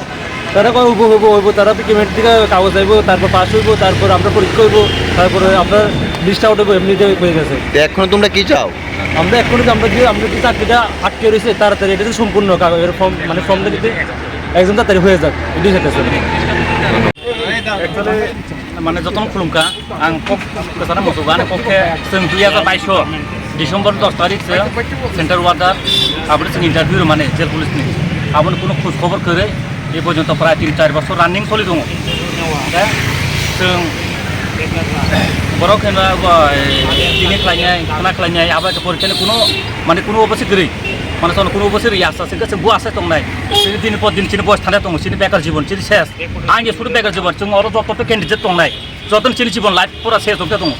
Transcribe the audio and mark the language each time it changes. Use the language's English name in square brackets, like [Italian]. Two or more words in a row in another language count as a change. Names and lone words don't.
[Bangla] তারা কয় হইব, তারা পেমেন্ট থেকে কাগজ আইব, তারপর পাস হইব, তারপর আমরা পরীক্ষা হইব, তারপরে আমরা লিস্ট আউট হইব, এমনিতে হয়ে গেছে। এখন তোমরা কি চাও? আমরা এখন আমরা যে চাকরিটা আটকে রয়েছে তাড়াতাড়ি এটা সম্পূর্ণ কাগজের ফর্মটা দিতে একদম তাড়াতাড়ি হয়ে যাক, এটাই চাইতেছে। [Bodo] মানে যতন खुलुमगा आं गोजान मोसौगान पक्षे जों 2022 डिसेम्बर 10 तारिखसो [English] central warder [Bodo] आबो जों इन्टारभिउ माने जेल पुलिसनि आबो कोनो खोज खबर करे ए पर्यन्त प्राय 3-4 बছর रानिं सलि दङ। दा जों बरक होना दिनै खालायनाय खाना खालायनाय आबाद परीक्षानि कोनो अबसे गरै माने कोनो अबसे रिया आसा जों बु आसा दंनाय दिन पर दिन सिनि बयस थानाय दङ, सिनि बेकार जीवन सिनि शेष आंनि सुरु बेकार जीवन जों अर जत कैंडिडेट दंनाय जतन सिनि जीवन लाइफ पुरा शेष होते दङ।